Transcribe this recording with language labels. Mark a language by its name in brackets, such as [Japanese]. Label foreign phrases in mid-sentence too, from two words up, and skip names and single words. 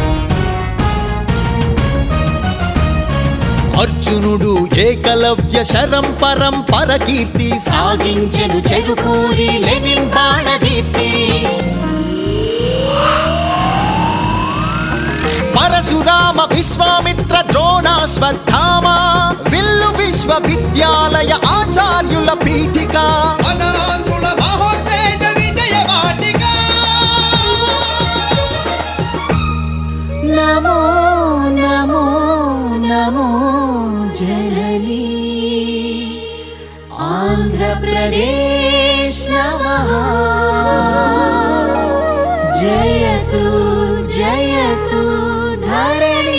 [Telugu] అర్జునుడు ఏకలవ్య శరం పరంపర కీర్తి సాగించెను చెరుకూరి లెనిన్ బాణదీప్తి పరశురామ విశ్వామిత్ర ద్రోణాశ్వత్థామ విల్లు విశ్వవిద్యాలయ ఆచార్యుల పీఠిక అనాథుల మహోత్తేజ విజయ వాటిక [Sanskrit] నమో నమో నమో प्रदेश नमः जयतु जयतु धरणि